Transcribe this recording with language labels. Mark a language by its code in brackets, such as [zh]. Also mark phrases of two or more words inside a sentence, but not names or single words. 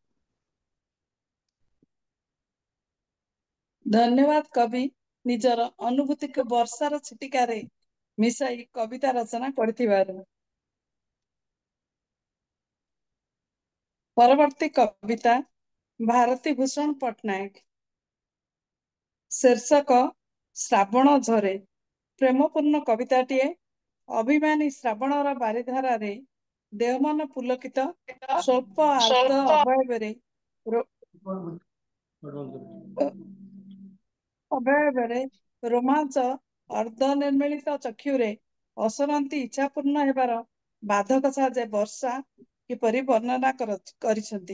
[or] ଧନ୍ୟବାଦ କବି ନିଜର ଅନୁଭୂତିକୁ ବର୍ଷାର ଛିଟିକାରେ ମିଶାଇ କବିତା ରଚନା କରିଥିବାରୁ। ପରବର୍ତ୍ତୀ କବିତା ଭାରତୀ ଭୂଷଣ ପଟ୍ଟନାୟକ। ଶୀର୍ଷକ ଶ୍ରାବଣ ଝରେ। ପ୍ରେମପୂର୍ଣ୍ଣ କବିତାଟିଏ ଅଭିମାନୀ ଶ୍ରାବଣର ବାରିଧାରାରେ ଦେହମନ ପୁଲକିତ ସ୍ୱଳ୍ପ ଆର୍ଦ୍ର ଅବୟବରେ ରୋମାଞ୍ଚ ଅର୍ଦ୍ଧନିମୀଳିତ ଚକ୍ଷୁରେ ଅସରନ୍ତି ଇଚ୍ଛାପୂର୍ଣ୍ଣ ହେବାର ବାଧକ ସାଜେ ବର୍ଷା କିପରି ବର୍ଣ୍ଣନା କରିଛନ୍ତି।